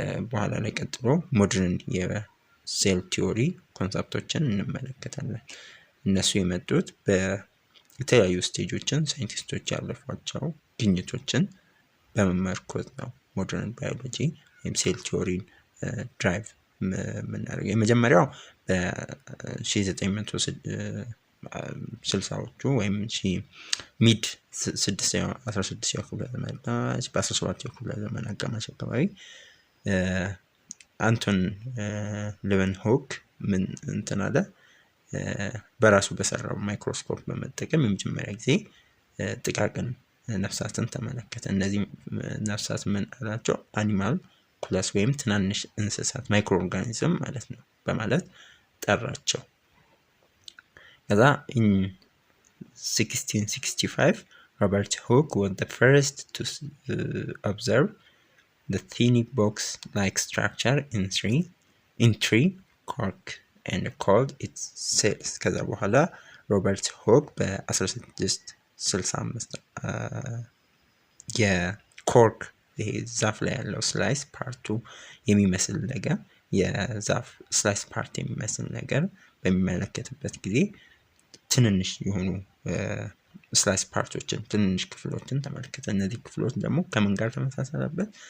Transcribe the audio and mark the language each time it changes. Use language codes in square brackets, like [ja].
[am] በኋላ ላይ ቀጥሎ ሞደርን የሴል ቲዮሪ ኮንሰፕቶችን እንመለከታለን። እነሱ የመጡት በተለያዩ ስቴጆችን ሳይንቲስቶች ያለፏቸው ግኝቶችን በመመርኮዝ ነው። ሞደርን ባዮሎጂ ወይም ሴል ቲዮሪን ድራይቭ የምናደርገው የመጀመሪያው በ1960ዎቹ ወይም ሚድ 16ኛው ክፍለ ዘመን በ17ኛው ክፍለ ዘመን አጋማሽ አካባቢ አንቶን ሌeuwenhoek ምን እንትን አለ በራሱ በሰራው ማይክሮስኮፕ በመጠቀም የመጀመሪያ ጊዜ ጥቃቅን ነፍሳትን ተመለከተ። እነዚህ ነፍሳት ምን አላቸው? አኒማል ኩለስ ወይም ትናንሽ እንስሳት ማይክሮ ኦርጋኒዝም ማለት ነው በማለት ጠራቸው። ከዛ [en] in 1665 Robert Hooke was the first to observe the tiny box-like structure in tree cork and called it cells. [am] ከዛ በኋላ ሮበርት ሆክ በ1665 የኮርክ ይሄ ዛፍ ላይ ያለው ስላይስ ፓርቱ የሚመስል ነገር የዛፍ ስላይስ ፓርት የሚመስል ነገር በሚመለከትበት ጊዜ ትንንሽ የሆኑ ስላይስ ፓርቶችን ትንንሽ ክፍሎችን ተመለከተ። እነዚህ ክፍሎች ደግሞ ከምን ጋር ተመሳሰለበት?